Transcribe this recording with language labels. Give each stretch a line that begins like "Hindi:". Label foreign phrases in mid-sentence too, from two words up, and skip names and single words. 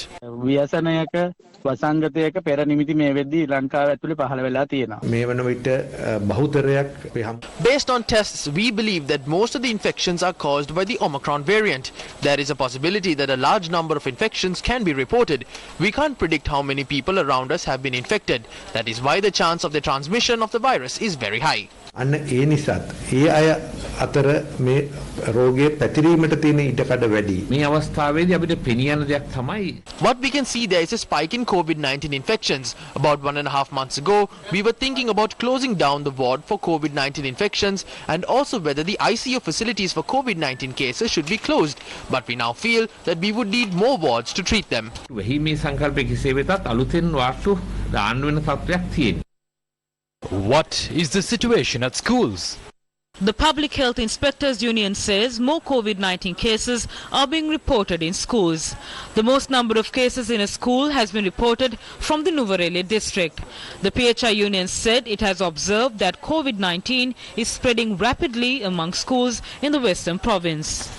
English: Based on tests, we believe that most of the infections are caused by the Omicron variant. There is a possibility that a large number of infections can be reported. We can't predict how many people around us have been infected. That is why the chance of the transmission of the virus is very high.
Sinhala: අන්න ඒ නිසාත් ඒ අය අතර මේ රෝගයේ පැතිරීමට තියෙන ඉඩකඩ වැඩි. මේ අවස්ථාවේදී අපිට පෙනියන දෙයක් තමයි.
English: What we can see, there is a spike in COVID-19 infections. About 1.5 months ago, we were thinking about closing down the ward for COVID-19 infections and also whether the ICU facilities for COVID-19 cases should be closed. But we now feel that we would need more wards to treat them.
Sinhala: වෙහි මේ සංකල්පයේ කෙසේ වෙතත් අලුතෙන් වාර්තු දාන්න වෙන තත්ත්වයක් තියෙනවා.
English: What is the situation at schools? The Public Health Inspectors Union says more COVID-19 cases are being reported in schools. The most number of cases in a school has been reported from the Nuvareli district. The PHI Union said it has observed that COVID-19 is spreading rapidly among schools in the Western Province.